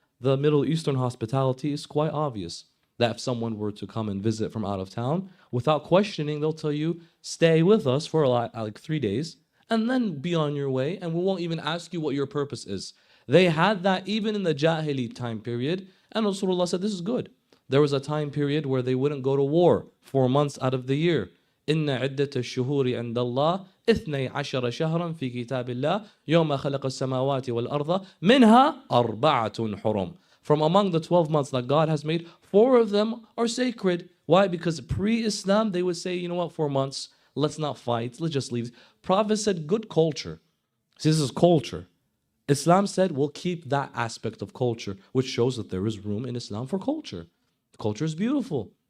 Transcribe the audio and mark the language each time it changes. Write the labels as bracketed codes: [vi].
[en] The Middle Eastern hospitality is quite obvious. That if someone were to come and visit from out of town, without questioning, they'll tell you, stay with us for like 3 days, and then be on your way, and we won't even ask you what your purpose is. They had that even in the Jahili time period, and Rasulullah said, this is good. There was a time period where they wouldn't go to war 4 months out of the year. [ar] إِنَّ عِدَّةَ الشُّهُورِ عِنْدَ اللَّهِ 12 شهرا في كتاب الله يوم خلق السماوات والأرض منها 4 حرم. [en] From among the 12 months that God has made, 4 of them are sacred. Why? Because pre-Islam, they would say, you know what, 4 months, let's not fight, let's just leave. Prophet said, good culture. See, this is culture. Islam said, we'll keep that aspect of culture, which shows that there is room in Islam for culture. Culture is beautiful.